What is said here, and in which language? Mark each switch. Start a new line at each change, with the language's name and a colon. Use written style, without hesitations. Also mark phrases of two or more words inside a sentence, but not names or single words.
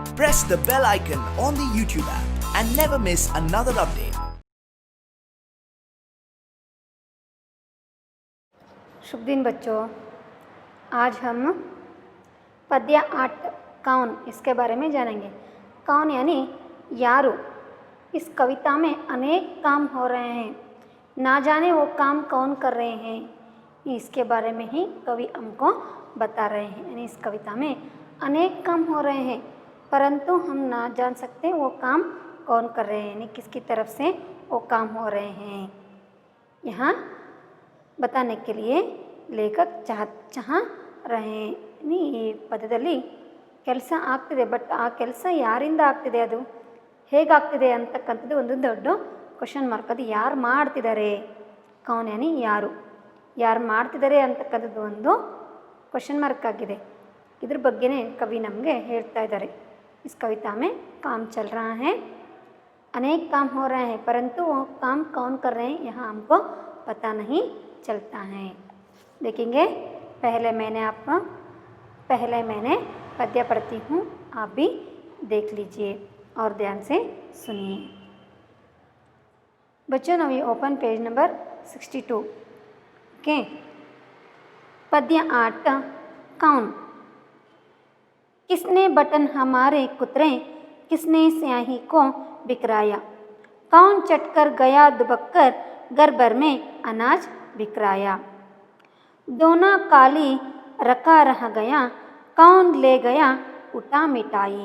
English: press the bell icon on the YouTube app and never miss another update.
Hindi: शुभ दिन बच्चों, आज हम पद्य 8 कौन इसके बारे में जानेंगे। कौन यानी यारू। इस कविता में अनेक काम हो रहे हैं, ना जाने वो काम कौन कर रहे हैं, इसके बारे में ही कवि हमको बता रहे हैं। यानी इस कविता में अनेक काम हो रहे हैं परंतु हम ना जान सकते वो काम कौन कर रहे हैं, यानी किसकी तरफ से वो काम हो रहे हैं। यहाँ बताने के लिए लेखक चाह रहे हैं।
Kannada: ಈ ಪದ್ಯದಲ್ಲಿ ಕೆಲಸ ಆಗ್ತಿದೆ, ಬಟ್ ಆ ಕೆಲಸ ಯಾರಿಂದ ಆಗ್ತಿದೆ, ಅದು ಹೇಗಾಗ್ತಿದೆ ಅಂತಕ್ಕಂಥದ್ದು ಒಂದು ದೊಡ್ಡ
English: question mark.
Kannada: ಅದು ಯಾರು ಮಾಡ್ತಿದ್ದಾರೆ,
Hindi: कौन यानी
Kannada: ಯಾರು ಮಾಡ್ತಿದ್ದಾರೆ ಅಂತಕ್ಕಂಥದ್ದು ಒಂದು
English: question mark
Kannada: ಆಗಿದೆ. ಇದ್ರ ಬಗ್ಗೆನೇ ಕವಿ ನಮಗೆ ಹೇಳ್ತಾ ಇದ್ದಾರೆ.
Hindi: इस कविता में काम चल रहा है, अनेक काम हो रहे हैं परंतु वो काम कौन कर रहे हैं यहाँ हमको पता नहीं चलता है। देखेंगे। पहले मैंने पद्य पढ़ती हूँ, आप भी देख लीजिए और ध्यान से सुनिए। बच्चों
English: now you open page number 62.
Hindi: ओके। पद्य 8 कौन। किसने बटन हमारे कुतरे, किसने स्याही को बिखराया, कौन चटकर गया दुबक्कर घर भर में अनाज बिखराया। दोना काली रखा रह गया, कौन ले गया उठा मिटाई।